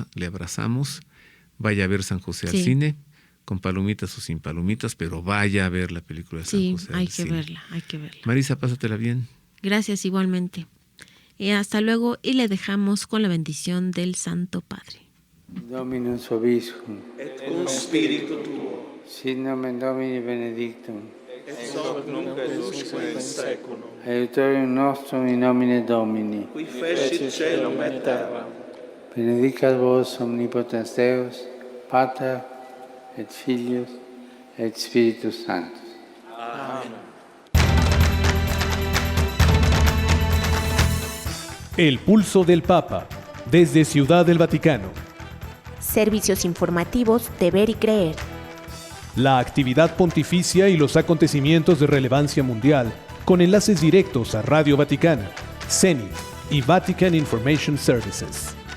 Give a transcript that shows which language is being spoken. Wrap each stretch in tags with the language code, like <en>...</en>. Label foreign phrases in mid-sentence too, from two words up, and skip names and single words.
<es>Le abrazamos. Vaya a ver San José al cine, con palomitas o sin palomitas, pero vaya a ver la película de San José al cine. hay que verla. Marisa, pásatela bien. Gracias igualmente. Hasta luego y le dejamos con la bendición del Santo Padre.</es> <la>Dominus Vobiscum, et cum spiritu tuo, sit nomen Domini benedictum, et hoc nunc et usque in saeculum, aiutorium nostrum in nomine Domini, qui fecit caelum et terram, benedicat vos omnipotens Deus, Pater et Filius et Spiritus Sanctus. Amen.</la> <es>El pulso del Papa, desde Ciudad del Vaticano. Servicios informativos de Ver y Creer. La actividad pontificia y los acontecimientos de relevancia mundial, con enlaces directos a Radio Vaticana, CENIT y Vatican Information Services.</es>